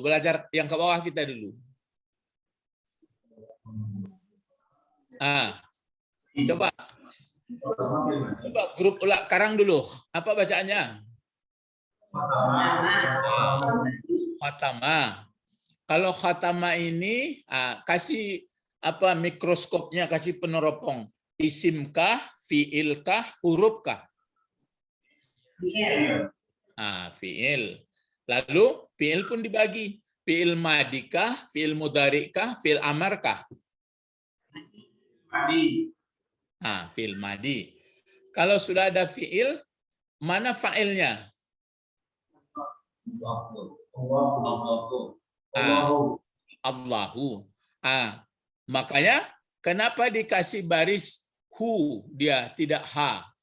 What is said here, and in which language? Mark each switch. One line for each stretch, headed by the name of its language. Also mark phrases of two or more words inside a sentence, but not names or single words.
Indonesian: Belajar yang ke bawah kita dulu. Coba grup Ulak Karang dulu. Apa bacaannya? Khatama. Kalau khatama ini kasih apa mikroskopnya, kasih peneropong. Isimkah, fiilkah, hurufkah? Fiil. Fiil. Lalu fiil pun dibagi.
Arabic: Fiil madikah, fiil mudharikah, fiil amarkah? Fi'il madi.
Indonesian: Kalau sudah ada fi'il, mana fa'ilnya? Allahu. Makanya kenapa dikasih baris hu, dia tidak ha?